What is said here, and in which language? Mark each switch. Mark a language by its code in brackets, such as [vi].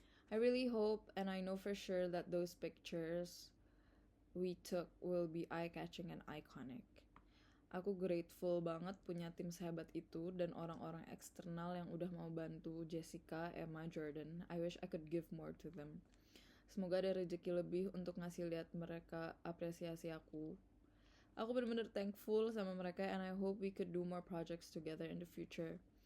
[en] I really hope and I know for sure that those pictures we took will be eye-catching and iconic. [id] Aku grateful banget punya tim sehebat itu dan orang-orang eksternal yang udah mau bantu Jessica, Emma, Jordan. [en] I wish I could give more to them. [id] Semoga ada rezeki lebih untuk ngasih lihat mereka apresiasi aku. Aku bener-bener thankful sama mereka, [en] and I hope we could do more projects together in the future.